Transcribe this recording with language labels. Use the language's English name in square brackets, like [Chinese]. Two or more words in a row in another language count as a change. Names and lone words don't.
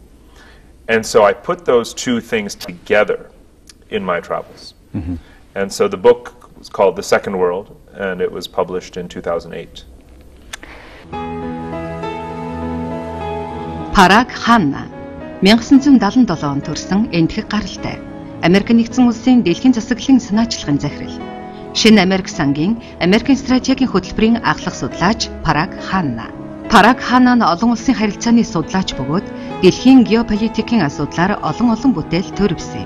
[English] And so I put those two things together in my travels. And so the book was called The Second World, and it was published in 2008. [Mongolian] Parag Khanna 1977 онд төрсэн энэтхэг гаралтай. Америк нэгдсэн улсын дэлхийн засаглалын санаачлагын захирал. Шинэ Америк сангийн Америкийн стратегийн хөтөлбөрийн ахлах судлаач Parag Khanna. Parag Khanna нь олон улсын харилцааны судлаач бөгөөд дэлхийн геополитикийн асуудлаар олон бүтээл төрөвсөн.